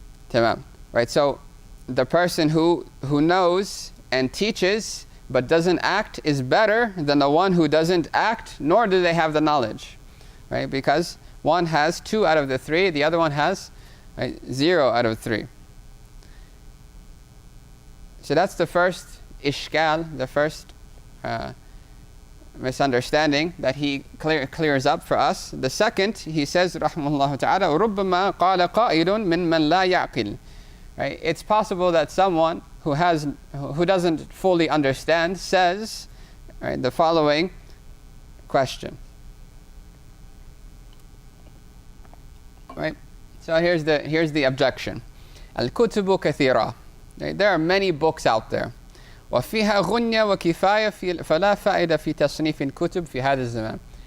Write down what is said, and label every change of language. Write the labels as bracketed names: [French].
[English] Tamam. Right? So the person who knows and teaches but doesn't act is better than the one who doesn't act, nor do they have the knowledge. Right? Because one has 2 out of the 3, the other one has 0 out of 3. So that's the first ishkal, the first misunderstanding that he clears up for us. The second, he says, rahimahullah ta'ala, [Arabic] رُبَّمَا قَالَ قَائِلٌ مِّن مَّن لَا يَعْقِلُ. [English] Right? It's possible that someone who doesn't fully understand says, right, the following question. Right? So here's the objection. [Arabic] الكتب كثيرة. [English] Right? There are many books out there. [Arabic] وفيها غنية وكفاية فلا فائدة في تصنيف الكتب في هذا الزمان.